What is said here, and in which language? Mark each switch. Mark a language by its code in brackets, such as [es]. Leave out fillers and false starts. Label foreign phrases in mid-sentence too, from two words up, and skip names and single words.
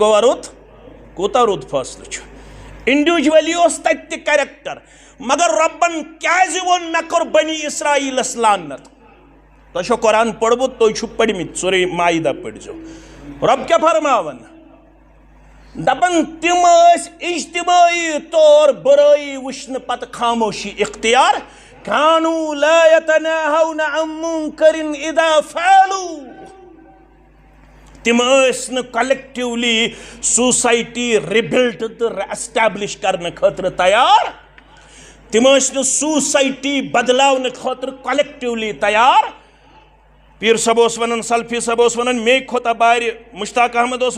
[ks] گوٚوا رُت کوٗتاہ رُت فٲصلہٕ چھُ انڈیوجولی اوس تتہِ تہِ کریکٹر مگر رۄبن کیازِ ووٚن مےٚ کوٚر بنی اسرائیلس لعنت تۄہہِ چھو قرآن پوٚرمُت تُہۍ چھِو پٔرمٕتۍ سورہ مائدہ پٔرزیو رۄب کیٛاہ فرماوان دپان تِم ٲسۍ اجتماعی طور برٲیی وٕچھنہٕ پتہٕ خاموشی اختیار [ar] كانوا لا يتناهون عن منكر اذا فعلوا [ks] تم ٲسۍ نہٕ [en] collectively society rebuild [ks] تہٕ ایسٹیبلش کرنہٕ خٲطرٕ تیار تم ٲسۍ نہٕ سوسایٹی بدلاونہٕ خٲطرٕ کلیکٹِولی تیار پیر صٲب اوس ونان سلفی صٲب اوس ونان مے کھوتہ بارِ مشتاق احمد اوس